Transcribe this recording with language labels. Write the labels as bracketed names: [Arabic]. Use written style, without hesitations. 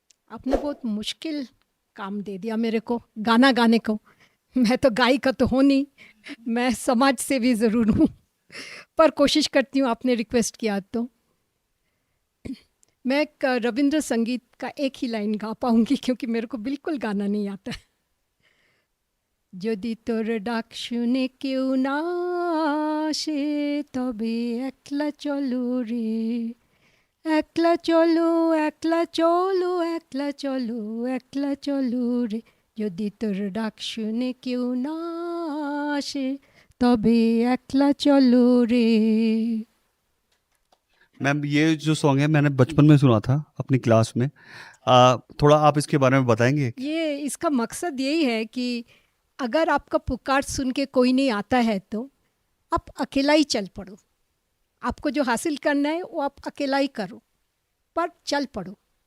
[Hindi] आपने बहुत मुश्किल काम दे दिया मेरे को गाना गाने को। मैं तो गायिका तो हूँ नहीं, मैं समाज सेवी ज़रूर हूँ, पर कोशिश करती हूँ आपने रिक्वेस्ट किया तो। मैं एक रविंद्र संगीत का एक ही लाइन गा पाऊँगी क्योंकि मेरे को बिल्कुल गाना नहीं आता है। [Bangla] যদি তোর ডাক শুনে কেউ না আসে তবে একলা চলো রে, একলা চলো, একলা চলো, একলা চলো, একলা চলো রে, যদি তোর ডাক শুনে কেউ না আসে তবে একলা চলো রে। [Hindi] मैम, ये जो सॉन्ग है मैंने बचपन में सुना था अपनी क्लास में। थोड़ा आप इसके बारे में बताएंगे? ये इसका मकसद यही है कि अगर आपका पुकार सुन के कोई नहीं आता है तो आप अकेला ही चल पड़ो। आपको जो हासिल करना है वो आप अकेला ही करो, पर चल पड़ो।